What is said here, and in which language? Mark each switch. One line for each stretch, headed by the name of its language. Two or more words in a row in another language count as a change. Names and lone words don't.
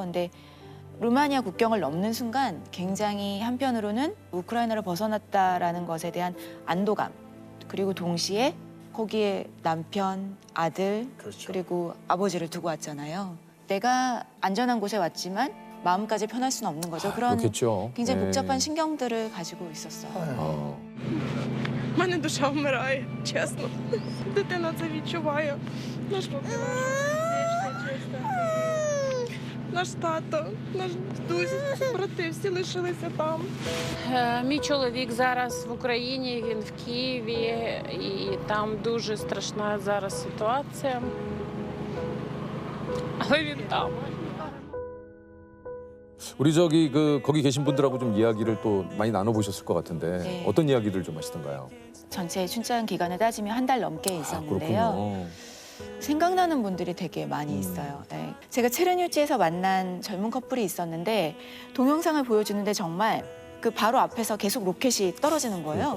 Korean: 근데 루마니아 국경을 넘는 순간 굉장히 한편으로는 우크라이나를 벗어났다라는 것에 대한 안도감, 그리고 동시에 거기에 남편, 아들, 그리고 아버지를 두고 왔잖아요. 내가 안전한 곳에 왔지만 마음까지 편할 수는 없는 거죠. 그런 그렇겠죠. 굉장히 네. 복잡한 심경들을 가지고 있었어요.
Ukrainian: У мене душа вмирає, чесно. Дитина це відчуває. Наш наш тато, наш дідусь, брати всі лишилися там. Мій чоловік зараз в Україні, він в Києві, і там дуже страшна зараз ситуація. Але він там.
Korean: 우리 저기 그 거기 계신 분들하고 좀 이야기를 또 많이 나눠보셨을 것 같은데 네. 어떤 이야기들 좀 하시던가요? 전체 출장 기간을 따지면 한 달 넘게 있었는데요. 그렇군요. 생각나는 분들이 되게 많이 있어요. 네. 제가 체르뉴치에서 만난 젊은 커플이 있었는데 동영상을 보여주는데 정말 그 바로 앞에서 계속 로켓이 떨어지는 거예요.